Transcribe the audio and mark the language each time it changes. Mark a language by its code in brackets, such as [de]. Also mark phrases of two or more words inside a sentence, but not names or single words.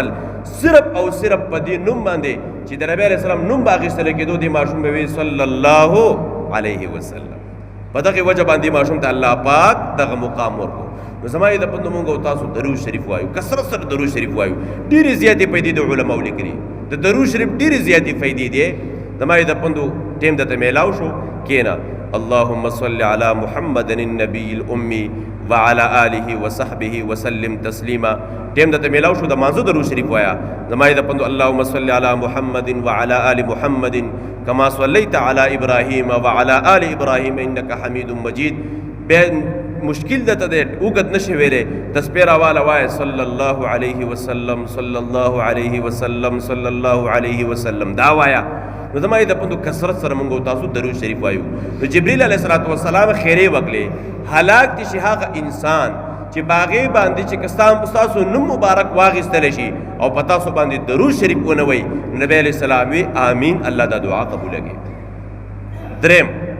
[ps] صرف او صرف په دې نوم باندې چې د نبی [ar] علیه السلام [ps] نوم به اخیستلی کېدو دې ماشوم به وي [ar] صلی الله علیه وسلم [ps] په دغې وجه باندې ماشوم ته الله پاک دغه مقام ورکړو نو زما یې د پندو مونږ او تاسو درود شریف وایو کثرت سره درود شریف وایو ډېرې زیاتې فایدې د علماو لیکلي د درود شریف ډېرې زیاتې فایدې دي زما یې د پندو ټیم درته میلاو شو کېنه [ar] اللهم صل على محمد النبي الأمي وعلى آله وصحبه وسلم تسلیما [ps] ټیم درته میلاو شو د مانځه درود شریف وایا زما یې د پندو [ar] اللهم صل على محمد وعلى آل محمد كما صليت على إبراهيم وعلى آل إبراهيم إنك حميد مجيد [ps] مشکل ده ته اوږد نشي ویلی تسبیح راواله وایه [ar] صلی الله علیه وسلم صلی الله علیه وسلم صلی الله علیه وسلم [ps] دا وایا نو زما یې د پندو کثرت سره مونږ او تاسو درود شریف وایو نو جبریل [ar] علیه الصلوة والسلام [ps] خیرې وکړې هلاک دي شي هغه انسان چې باغې باندې چې ستاسو نوم مبارک واخیستلی شي او په تاسو باندې درود شریف ونه وایي نبی [ar] علیه السلام [ps] وی آمین الله دا دعا قبوله کړي دریم